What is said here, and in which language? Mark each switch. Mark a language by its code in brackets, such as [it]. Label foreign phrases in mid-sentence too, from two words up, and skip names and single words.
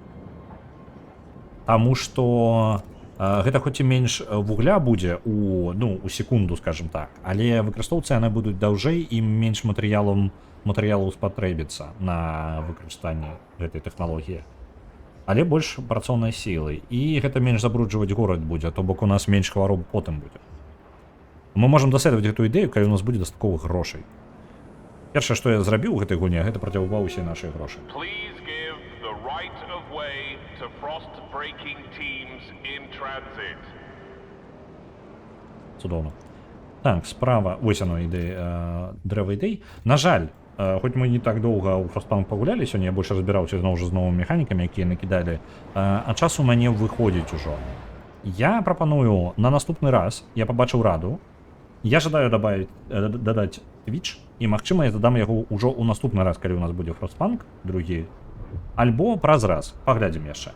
[be] Таму што гэта хоць і менш вугля будзе у секунду, скажем так, але выкарыстоўцы яны будуць даўжэй і менш матэрыялаў спатрэбіцца на выкарыстанне гэтай тэхналогіі. Але больш працоўнай сілы. І гэта менш забруджваць горад будзе, то бок у нас менш хвароб потым будзе. Мы можам даследаваць гэту ідэю, калі у нас будзе дастаткова грошай. Першае, што я зрабіў у гэтай гульні, гэта прадзяўбаў усе нашы грошы. [en] Please give the right of way to frost-breaking teams in transit. [be] Цудоўна. Так, справа... Вось яно, дрэва ідэй. На жаль, хоць мы не так доўга ў Frostpunk пагулялі, сёння я больш разбіраўся зноў жа з новымі механікамі, якія накідалі, а час у мяне выходзіць ужо. Я прапаную на наступны раз, я пабачыў раду, я жадаю дадаць Twitch, і, магчыма, я дадам яго ўжо ў наступны раз, калі ў нас будзе Frostpunk, другі, альбо праз раз, паглядзім яшчэ.